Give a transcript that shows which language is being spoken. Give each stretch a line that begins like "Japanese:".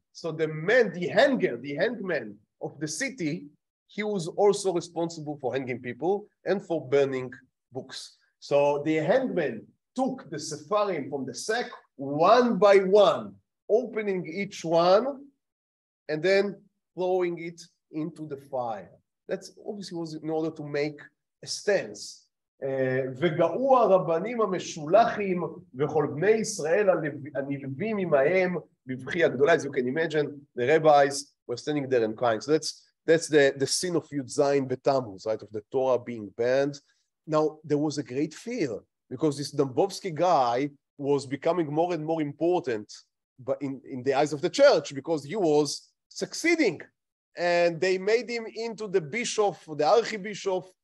English: So the hangman of the city, he was also responsible for hanging people and for burning books. So the hangman took the Sepharim from the sack one by one, opening each one and then throwing it into the fire. That's obviously was in order to make a stance.
Hebrew: וגאו הרבנים המשולחים וכל בני ישראל הנלווים עמהם בבכי הגדולה.
English: As you can imagine, the rabbis were standing there and crying. So that's the scene of Yud Zayin B'Tammuz, right, of the Torah being banned. Now, there was a great fear because this Dombovski guy was becoming more and more important, but in the eyes of the church, because he was succeeding. And they made him into the bishop, the archbishop